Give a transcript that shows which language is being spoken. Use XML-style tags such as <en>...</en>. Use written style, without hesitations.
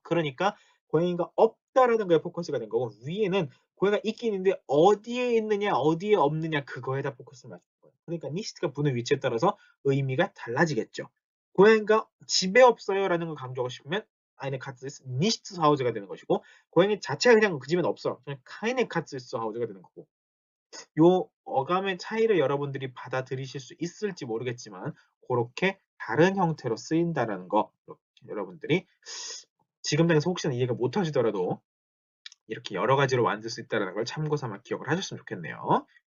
<ko>그러니까 고양이가 없다라는 거에 포커스가 된 거고 위에는 고양이가 있긴 있는데 어디에 있느냐 어디에 없느냐 그거에다 포커스를 맞춘 거예요. 그러니까 니스트가 부는 위치에 따라서 의미가 달라지겠죠. 고양이가 집에 없어요라는 걸 강조하고 싶으면</ko> <de>eine Katze ist nicht zu Hause</de> <ko>가 되는 것이고 고양이 자체가 그냥 그 집에는 없어. 그냥</ko> <de>keine Katze ist zu Hause</de> <ko>가 되는 거고. 요 어감의 차이를 여러분들이 받아들이실 수 있을지 모르겠지만 그렇게 다른 형태로 쓰인다라는 거 여러분들이 지금 당에서 혹시나 이해가 못 하시더라도 이렇게 여러 가지로 만들 수 있다는 걸 참고 삼아 기억을 하셨으면 좋겠네요.</ko>